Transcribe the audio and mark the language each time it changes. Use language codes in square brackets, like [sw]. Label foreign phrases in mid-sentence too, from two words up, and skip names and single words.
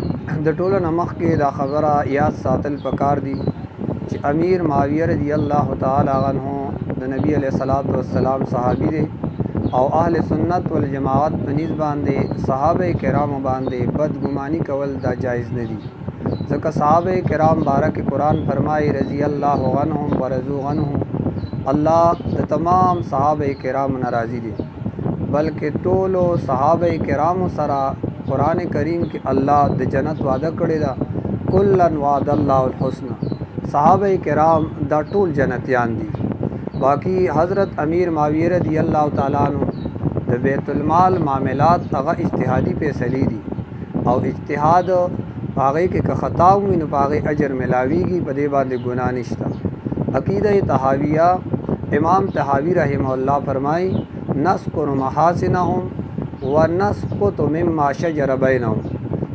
[ps] د ټولو نه مخکې دا خبره یاد ساتل پکار دي چې امیر معاویه [ar] رضی الله تعالی عنه [ps] د نبی [ar] علیه الصلاۃ والسلام [ps] صحابي دی او اهل سنت والجماعت په نسبت باندې صحابه کرامو باندې بدګماني کول دا جایز نه دي، ځکه صحابه کرام بارک قرآن فرمایي [ar] رضی الله عنهم ورضوا عنه، [ps] الله د تمام صحابه کرامو ناراضي دي. بلکې ټولو صحابه کرامو سره قرآن کریم کې الله د جنت وعده کړی دا، [ar] کلن وعد الله الحسنى. [ps] صحابه کرام دا ټول جنتیان دي. باقی حضرت امیر معاویہ [ar] رضی اللہ تعالیٰ عنہ [ps] د بیت المال معاملات هغه اجتهادي فیصلې دي او اجتهاد هغه کې که خطا وي نو هغه اجر ملاویږي، په دې باندې ګناه نشته. عقیده طحاویہ امام طحاوی [ar] رحمه الله [ps] فرمای [ar] نذکر محاسنهم ونسقط مما شجر بینهم.